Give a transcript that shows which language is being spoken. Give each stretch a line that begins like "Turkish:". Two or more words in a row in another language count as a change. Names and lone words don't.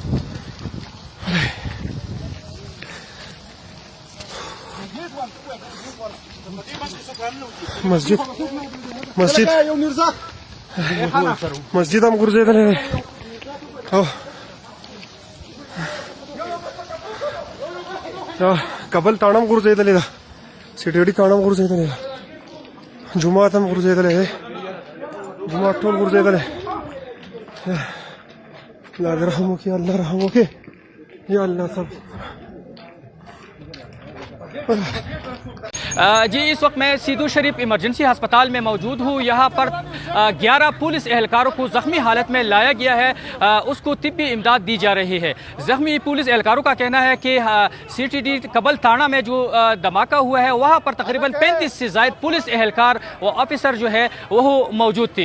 Pashto: مسجد هم ګرځېدلی دی او کابل تاڼه هم ګرځېدلې ده سی ټي ډي تاڼه هم ګرځېدلې ده جومات هم ګرځېدلی دی جومات ټول ګرځېدلی. الله دې رحم وکړي الله رحم وکړي یا الله سب.
Urdu: جی اس وقت میں سیدھو شریف ایمرجنسی اسپتال میں موجود ہوں. یہاں پر 11 پولیس اہلکاروں کو زخمی حالت میں لایا گیا ہے، اس کو طبی امداد دی جا رہی ہے. زخمی پولیس اہلکاروں کا کہنا ہے کہ CTD کبل تھانہ میں جو دھماکہ ہوا ہے وہاں پر تقریباً 35 سے زائد پولیس اہلکار و آفیسر جو ہے وہ موجود تھی.